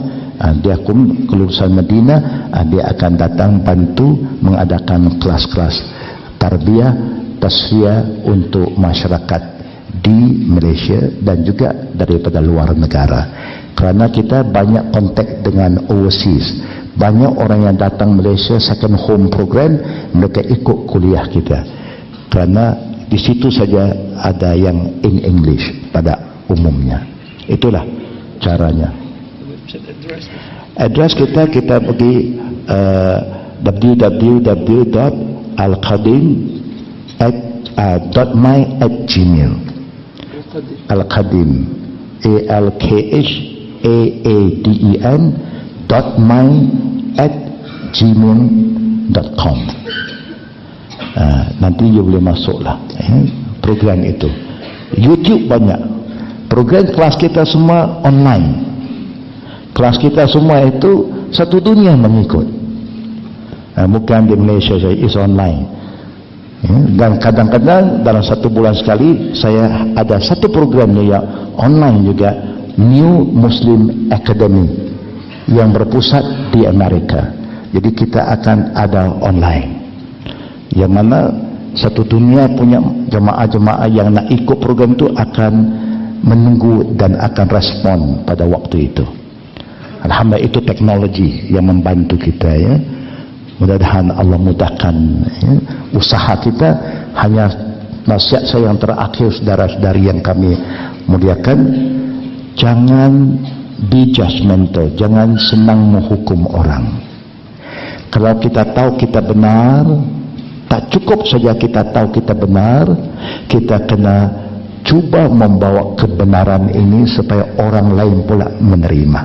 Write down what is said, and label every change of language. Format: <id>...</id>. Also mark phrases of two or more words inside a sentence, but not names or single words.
<ms>Dia kelulusan Madinah, dia akan datang bantu mengadakan kelas-kelas tarbiyah, tasfiyah untuk masyarakat di Malaysia dan juga daripada luar negara. Kerana kita banyak kontak dengan overseas, banyak orang yang datang Malaysia</ms> <en>second home program,</en> <ms>mereka ikut kuliah kita. Kerana di situ saja ada yang</ms> <en>in English</en> <ms>pada umumnya. Itulah caranya. Address kita pergi www.alqadim.my@gmail. Al-Qadim alqadim.my@gmail.com. Nanti you boleh masuklah program itu. YouTube banyak program kelas kita semua online. Kelas kita semua itu satu dunia mengikut. Bukan di Malaysia saja,</ms> <en>is online.</en> <ms>Dan kadang-kadang dalam 1 bulan sekali saya ada satu programnya yang online juga, New Muslim Academy, yang berpusat di Amerika. Jadi kita akan ada online, yang mana satu dunia punya jemaah-jemaah yang nak ikut program itu akan menunggu dan akan respon pada waktu itu. Alhamdulillah, itu teknologi yang membantu kita, ya. Mudah-mudahan Allah mudahkan, ya, usaha kita. Hanya nasihat saya yang terakhir, saudara-saudari yang kami muliakan, jangan</ms> <en>be judgmental,</en> <ms>jangan senang menghukum orang. Kalau kita tahu kita benar, tak cukup saja kita tahu kita benar, kita kena cuba membawa kebenaran ini supaya orang lain pula menerima.</ms>